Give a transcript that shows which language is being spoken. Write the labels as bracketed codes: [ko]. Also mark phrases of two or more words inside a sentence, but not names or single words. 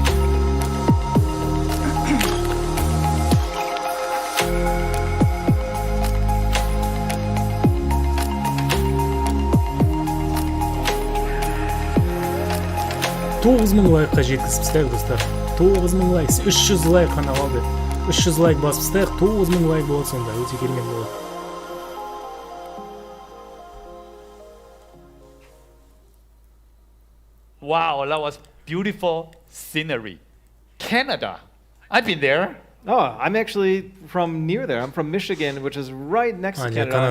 [kk] $9,000 лайкқа жеткізіп достар. 9,000 лайк, 300 лайк қана қалды. 300 лайк басып стайық, 9,000 лайк болады сонда, өте керемет болады. [en] Wow, that was beautiful scenery. Canada. I've been there. Oh, I'm actually from near there. I'm from Michigan, which is right next to Canada.